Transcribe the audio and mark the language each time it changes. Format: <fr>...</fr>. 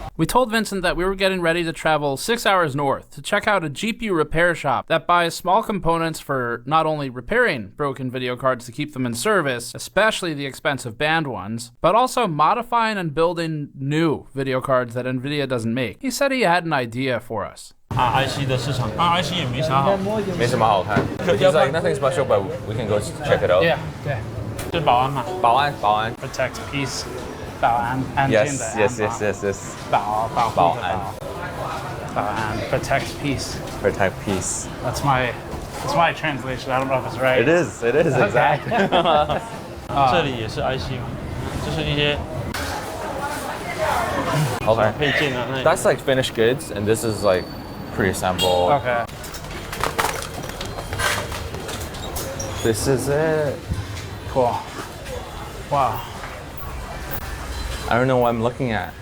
<en>We told Vincent that we were getting ready to travel 6 hours north to check out a GPU repair shop that buys small components for not only repairing broken video cards to keep them in service, especially the expensive banned ones, but also modifying and building new video cards that NVIDIA doesn't make. He said he had an idea for us.</en> <zh>IC 的市场，IC 也没啥好，没什么好看。</zh> <en>He's like nothing special, but we can go check it out. Yeah, yeah.</en> <zh>是保安嘛？保安。</zh> <en>Protect peace.</en> <zh>保安，安静的安。</zh> <en>Yes. 保安。Protect peace. Protect peace. That's my translation. I don't know if it's right. It is exactly.</en> <zh>这里也是 IC 嘛，就是一些</zh> <en>Okay.</en> <zh>配件啊。</zh> <en>That's like finished goods, and this is like pre-assembled. Okay. This is it. Cool. Wow. I don't know what I'm looking at.</en>